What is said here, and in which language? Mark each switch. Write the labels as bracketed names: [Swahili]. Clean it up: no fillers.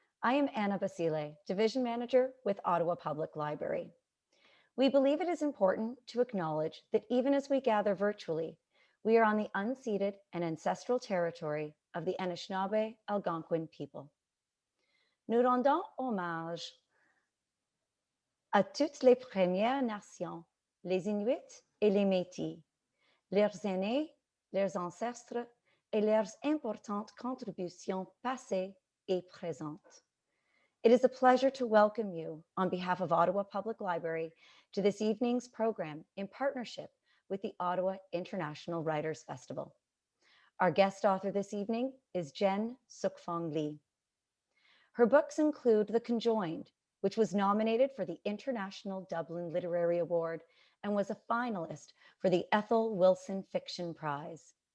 [English] I am Anna Basile, Division Manager with Ottawa Public Library. We believe it is important to acknowledge that even as we gather virtually, we are on the unceded and ancestral territory of the Anishinaabe Algonquin people. [French] Nous rendons hommage à toutes les Premières Nations, les Inuits et les Métis, leurs aînés, leurs ancêtres, et leurs importantes contributions passées et présentes. [English] It is a pleasure to welcome you on behalf of Ottawa Public Library to this evening's program in partnership with the Ottawa International Writers Festival. Our guest author this evening is Jen Sookfong Lee. Her books include The Conjoined, which was nominated for the International Dublin Literary Award and was a finalist for the Ethel Wilson Fiction Prize.